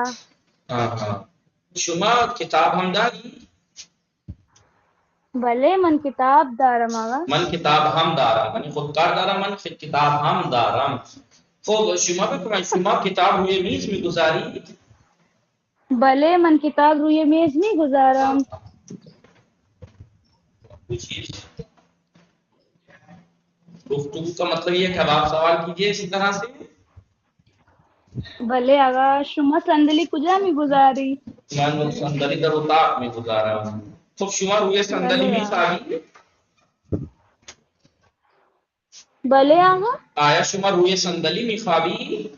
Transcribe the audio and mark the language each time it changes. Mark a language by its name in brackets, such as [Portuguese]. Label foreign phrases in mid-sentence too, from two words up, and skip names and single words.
[Persian] آها. شما کتاب هم دارید؟ بله من کتاب دارم آقا. من کتاب هم دارم، من خودکار دارم، من کتاب هم دارم. خب شما بفرمایید، شما کتاب روی میز میگذارید؟ بله من کتاب روی میز میگذارم. [Urdu] پوچھیے گفتگو کا مطلب یہ ہے کہ اب آپ سوال کیجیے اسی طرح سے. [Persian] بله آقا. شما صندلی کجا میگذاری؟ من صندلی در اتاق میگذارم. خب شما روی صندلی بله. میخوابید؟ بله آقا. آیا شما روی صندلی میخوابید؟